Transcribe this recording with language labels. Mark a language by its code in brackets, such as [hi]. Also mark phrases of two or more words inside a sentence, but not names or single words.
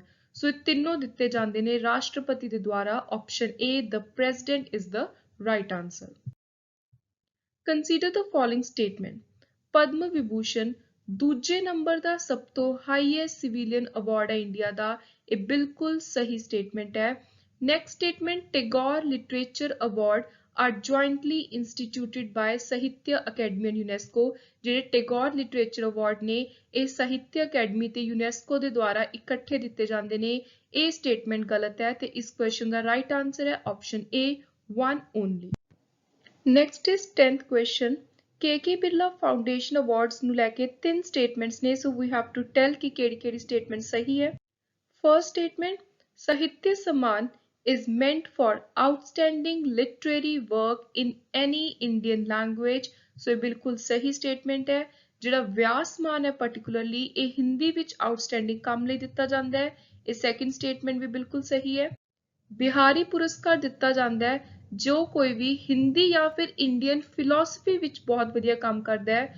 [pa] ਸੋ ਇਹ ਤਿੰਨੋਂ ਦਿੱਤੇ ਜਾਂਦੇ ਨੇ ਰਾਸ਼ਟਰਪਤੀ ਦੇ ਦੁਆਰਾ। [en] option A the President is the right answer. consider the following statement. [pa] ਪਦਮ ਵਿਭੂਸ਼ਣ ਦੂਜੇ ਨੰਬਰ ਦਾ ਸਭ ਤੋਂ [en] highest civilian award [pa] ਹੈ ਇੰਡੀਆ ਦਾ। ਇਹ ਬਿਲਕੁਲ ਸਹੀ ਸਟੇਟਮੈਂਟ ਹੈ। [en] next statement ਟੈਗੋਰ ਲਿਟਰੇਚਰ ਅਵਾਰਡ are jointly instituted by ਸਾਹਿਤਿਆ ਅਕੈਡਮੀ ਐਂਡ ਯੂਨੈਸਕੋ। [pa] ਜਿਹੜੇ ਟੈਗੋਰ ਲਿਟਰੇਚਰ ਅਵਾਰਡ ਨੇ ਇਹ ਸਾਹਿਤਿਆ ਅਕੈਡਮੀ ਤੇ ਯੂਨੈਸਕੋ ਦੇ ਦੁਆਰਾ ਇਕੱਠੇ ਦਿੱਤੇ ਜਾਂਦੇ ਨੇ। ਇਹ ਸਟੇਟਮੈਂਟ ਗਲਤ ਹੈ ਤੇ ਇਸ ਕੁਐਸਚਨ ਦਾ [en] right answer [pa] ਹੈ [en] option A 1 only. next is 10th question. [pa] ਕੇ ਬਿਰਲਾ ਫਾਊਂਡੇਸ਼ਨ ਅਵਾਰਡਸ ਨੂੰ ਲੈ ਕੇ ਤਿੰਨ ਸਟੇਟਮੈਂਟਸ ਨੇ, [en] so we have to tell [pa] ਕਿ ਕਿਹੜੀ ਸਟੇਟਮੈਂਟ ਸਹੀ ਹੈ। [en] first statement ਸਾਹਿਤਿਆ ਸਨਮਾਨ is meant for outstanding literary work in any Indian language। [pa] ਸੋ ਇਹ ਬਿਲਕੁਲ ਸਹੀ ਸਟੇਟਮੈਂਟ ਹੈ। ਜਿਹੜਾ ਵਿਆਸ ਮਾਨ ਹੈ ਪਾਰਟਿਕੂਲਰਲੀ ਇਹ ਹਿੰਦੀ ਵਿੱਚ ਆਊਟਸਟੈਂਡਿੰਗ ਕੰਮ ਲਈ ਦਿੱਤਾ ਜਾਂਦਾ ਹੈ। ਇਹ [en] second statement [pa] ਵੀ ਬਿਲਕੁਲ ਸਹੀ ਹੈ। ਬਿਹਾਰੀ ਪੁਰਸਕਾਰ ਦਿੱਤਾ ਜਾਂਦਾ ਹੈ ਜੋ ਕੋਈ ਵੀ ਹਿੰਦੀ ਜਾਂ ਫਿਰ [en] Indian philosophy [pa] ਵਿੱਚ ਬਹੁਤ ਵਧੀਆ ਕੰਮ ਕਰਦਾ ਹੈ।